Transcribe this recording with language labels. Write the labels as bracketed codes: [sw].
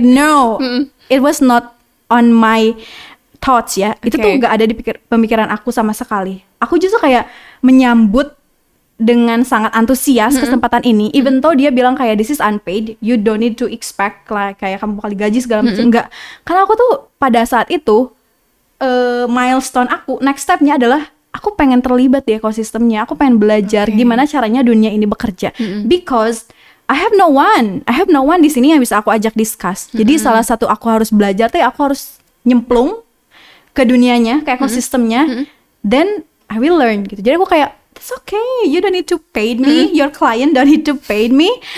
[en] No, it was not on my thoughts [id] ya. Itu tuh gak ada di pemikiran aku sama sekali. Aku justru kayak menyambut dengan sangat antusias kesempatan ini, even though dia bilang kayak [en] this is unpaid, you don't need to expect [id] kayak kamu bakal digaji segala macam. Enggak, karena aku tuh pada saat itu milestone aku, next stepnya adalah aku pengen terlibat di ekosistemnya, aku pengen belajar gimana caranya dunia ini bekerja, [en] because I have no one [id] di sini yang bisa aku ajak discuss. Jadi salah satu aku harus belajar tuh aku harus nyemplung ke dunianya, ke ekosistemnya, [en] then I will learn [id] gitu. Jadi aku kayak [en] it's okay, you don't need to pay me, your client don't need to pay me.